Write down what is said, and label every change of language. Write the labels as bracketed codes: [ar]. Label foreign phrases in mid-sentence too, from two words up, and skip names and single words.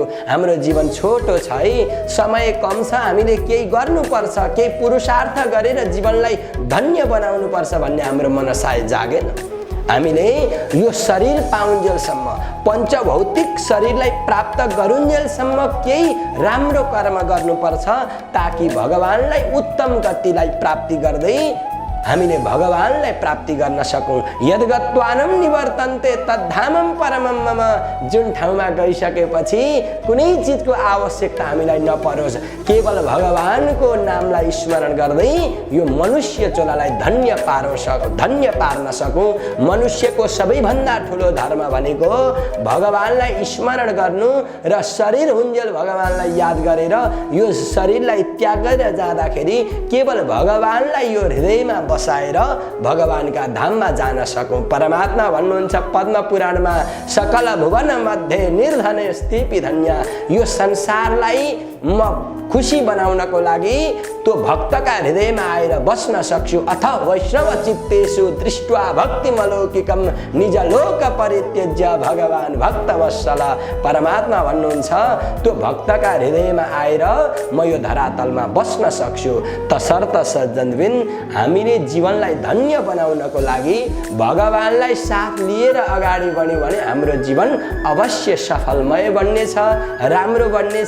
[ne] हाम्रो जीवन छोटो छ है, समय कम छ, हामीले केही गर्नुपर्छ, केही पुरुषार्थ गरेर जीवनलाई धन्य बनाउनुपर्छ भन्ने हाम्रो मनसाय जागेन। हामीले यो शरीर पाउन्जेलसम्म, पञ्चभौतिक शरीरलाई प्राप्त गरुन्जेलसम्म केही राम्रो कर्म गर्नुपर्छ, ताकि भगवानलाई उत्तम गतिलाई प्राप्ति गर्दै हामीले भगवानलाई प्राप्ति गर्न सकौँ। [sa] यद्गत्वानं निवर्तन्ते तद्धामं परमं मम। [ne] जुन ठाउँमा गइसकेपछि कुनै चिजको आवश्यकता हामीलाई नपरोस्, केवल भगवानको नामलाई स्मरण गर्दै यो मनुष्य चोलालाई धन्य पार्न सकौँ। मनुष्यको सबैभन्दा ठुलो धर्म भनेको भगवानलाई स्मरण गर्नु र शरीर हुन्जेल भगवानलाई याद गरेर यो शरीरलाई त्यागेर जाँदाखेरि केवल भगवानलाई यो हृदयमा बसाएर भगवानका धाममा जान सकौँ। परमात्मा भन्नुहुन्छ पद्म पुराणमा, [sa] सकल भुवन मध्ये निर्धने स्थिति धन्य। [ne] यो संसारलाई म खुसी बनाउनको लागि त्यो भक्तका हृदयमा आएर बस्न सक्छु। [sa] अथ वैष्णव चित्तेषु दृष्ट्वा भक्तिमलौकिकम निज लोक परित्यज्य भगवान भक्तवत्सल। [ne] परमात्मा भन्नुहुन्छ त्यो भक्तका हृदयमा आएर म यो धरातलमा बस्न सक्छु। तसर्थ सज्जनबिन हामीले जीवनलाई धन्य बनाउनको लागि भगवानलाई साथ लिएर अगाडि बढ्यौँ भने हाम्रो जीवन अवश्य सफलमय बन्नेछ, राम्रो बन्नेछ।